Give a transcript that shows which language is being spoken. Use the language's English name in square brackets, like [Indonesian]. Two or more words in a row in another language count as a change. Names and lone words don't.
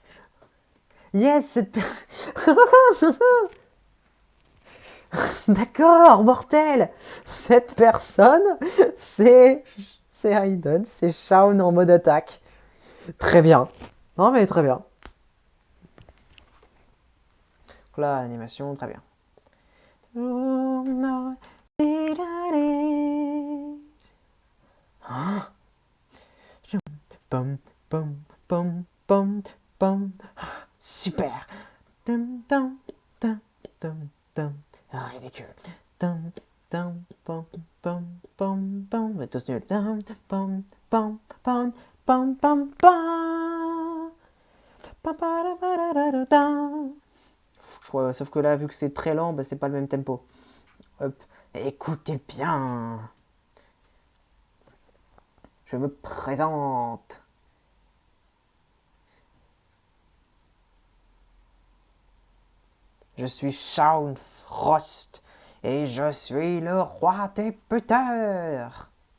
[French] Yes! D'accord, mortel! Cette personne, c'est... C'est Hayden, c'est Shaun en mode attaque. Très bien. Non mais très bien. Donc là, animation, très bien. Ah, pom, pom, pom, pom, pom. Super! Dum, dum, dum, dum, dum. Ah, ridicule. Dum, dum, pom, pom, pom, pom. Mais tous nuls. Dum, pom, pom, pom, pom, pom, pom. Pa, pa, da, pa, da, da, da, da. Je crois, sauf que là, vu que c'est très lent, bah, c'est pas le même tempo. Hop. Écoutez bien. Je me présente. Je suis Shaun Frost et je suis le roi des puteurs.